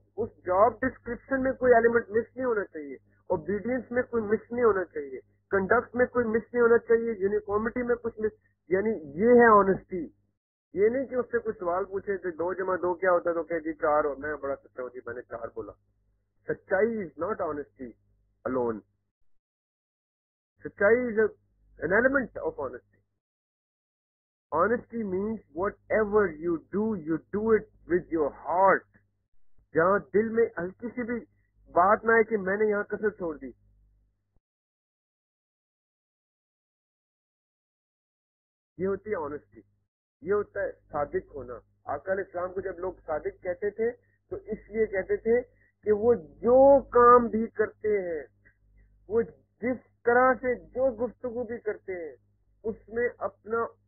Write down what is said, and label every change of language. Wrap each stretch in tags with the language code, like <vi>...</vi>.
<ur>اس job description میں کوئی element مس نہیں ہونا چاہیے, اوبیڈینس میں کوئی مس نہیں ہونا چاہیے, کنڈکٹ میں کوئی مس نہیں ہونا چاہیے, یونیفارمٹی میں کچھ مس, یعنی یہ ہے آنےسٹی. یہ نہیں کہ اس سے کوئی سوال پوچھے کہ 2 × 2 کیا ہوتا ہے تو کہ جی 4, اور میں بڑا سچا ہوں جی میں نے 4 بولا.</ur> <en>سچائی is not honesty alone. سچائی is an element of honesty. Honesty means whatever you do it with your heart.</en> <ur>جہاں دل میں ہلکی سی بھی بات نہ ہے کہ میں نے یہاں کسر چھوڑ دی, یہ ہوتی ہے آنےسٹی, یہ ہوتا ہے صادق ہونا. آقا علیہ السلام کو جب لوگ صادق کہتے تھے تو اس لیے کہتے تھے کہ وہ جو کام بھی کرتے ہیں, وہ جس طرح سے جو گفتگو بھی کرتے ہیں, اس میں اپنا</ur>